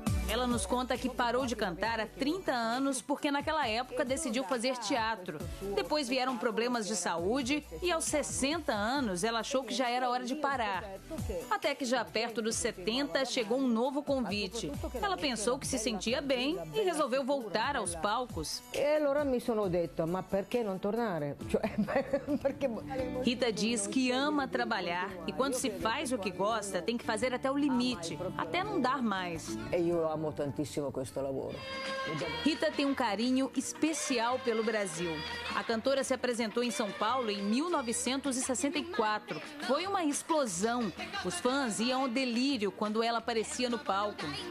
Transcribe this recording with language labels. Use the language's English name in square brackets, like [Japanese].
[Portuguese] Ela nos conta que parou de cantar há 30 anos porque naquela época decidiu fazer teatro. Depois vieram problemas de saúde e aos 60 anos ela achou que já era hora de parar. Até que já perto dos 70 chegou um novo convite. Ela pensou que se sentia bem e resolveu voltar aos palcos. [Italian] E allora mi sono detto, ma perché non tornare? [Portuguese] Rita diz que ama trabalhar e quando se faz o que gosta tem que fazer até o limite, até não dar mais. Eu amo [Italian] tantissimo questo lavoro. [Portuguese] Rita tem um carinho especial pelo Brasil. A cantora se apresentou em São Paulo em 1964. Foi uma explosão. Os fãs iam ao delírio quando ela aparecia no palco.